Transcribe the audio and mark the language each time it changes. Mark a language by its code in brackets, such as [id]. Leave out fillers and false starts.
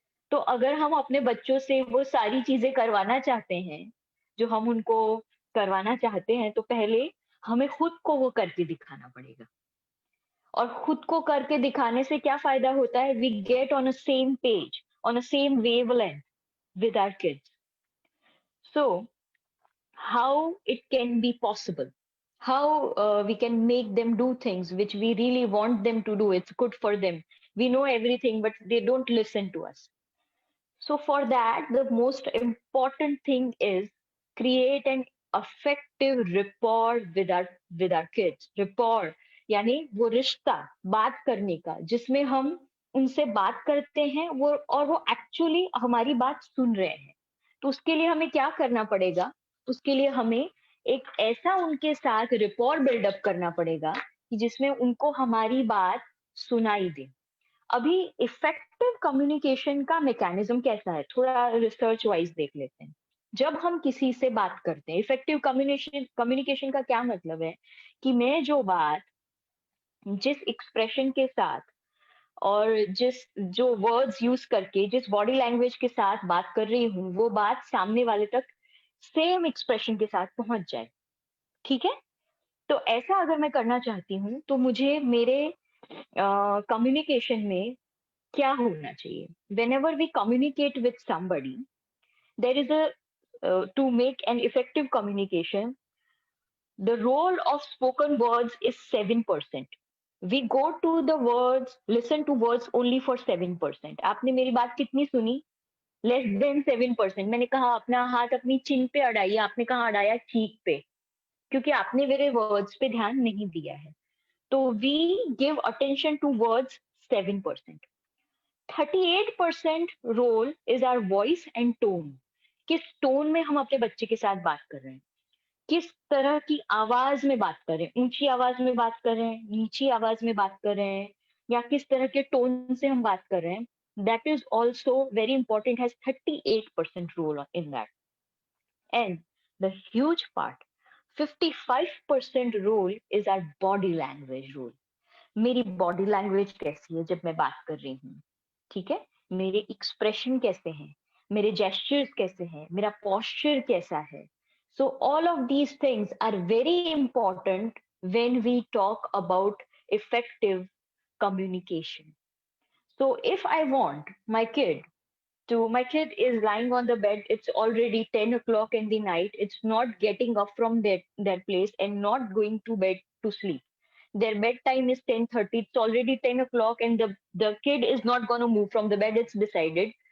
[hi] तो अगर हम अपने बच्चों से वो सारी चीजें करवाना चाहते हैं जो हम उनको करवाना चाहते हैं, तो पहले हमें खुद को वो करके दिखाना पड़ेगा. और खुद को करके दिखाने से क्या फायदा होता है? [en] We get on a same page, on a same wavelength with our kids. So how it can be possible, how we can make them do things which we really want them to do. It's good for them. We know everything, but they don't listen to us. So for that, the most important thing is create an effective rapport with our kids. [hi] Rapport यानी वो रिश्ता, बात करने का, जिसमें हम उनसे बात करते हैं और वो एक्चुअली हमारी बात सुन रहे हैं. तो उसके लिए हमें क्या करना पड़ेगा? उसके लिए हमें एक ऐसा उनके साथ रिपोर्ट बिल्डअप करना पड़ेगा कि जिसमें उनको हमारी बात सुनाई दे. अभी इफेक्टिव कम्युनिकेशन का मैकेनिज्म कैसा है, थोड़ा रिसर्च वाइज देख लेते हैं. जब हम किसी से बात करते हैं, इफेक्टिव कम्युनिकेशन का क्या मतलब है कि मैं जो बात जिस एक्सप्रेशन के साथ और जो वर्ड्स यूज करके, जिस बॉडी लैंग्वेज के साथ बात कर रही हूँ, वो बात सामने वाले तक सेम एक्सप्रेशन के साथ पहुंच जाए. ठीक है? तो ऐसा अगर मैं करना चाहती हूँ तो मुझे मेरे कम्युनिकेशन में क्या होना चाहिए? [en] Whenever we communicate with somebody, there is to make an effective communication, the role of spoken words is 7%. We go to the words, listen to words only for 7%. [hi] आपने मेरी बात कितनी सुनी? [en] Less than 7%. [hi] मैंने कहा अपना हाथ अपनी चिन पे अड़ाइए, आपने कहा अड़ाया चीक पे, क्योंकि आपने मेरे वर्ड्स पे ध्यान नहीं दिया है. [en] तो we give attention to words 7%. 38% role is our voice and tone. [hi] किस टोन में हम अपने बच्चे के साथ बात कर रहे हैं, किस तरह की आवाज में बात कर रहे हैं, ऊंची आवाज में बात कर रहे हैं, नीची आवाज में बात कर रहे हैं, या किस तरह के टोन से हम बात कर रहे हैं. [en] That is also very important, has 38% role in that. And the huge part, 55% role is our body language role. [hi] मेरी बॉडी लैंग्वेज कैसी है जब मैं बात कर रही हूँ, ठीक है, मेरे एक्सप्रेशन कैसे हैं, मेरे जेस्चर्स कैसे हैं, मेरा पोस्चर कैसा है. [en] So all of these things are very important when we talk about effective communication. So if I want my kid is lying on the bed, it's already 10 o'clock in the night, it's not getting up from their place and not going to bed to sleep. Their bedtime is 10:30, it's already 10 o'clock, and the kid is not going to move from the bed, it's decided.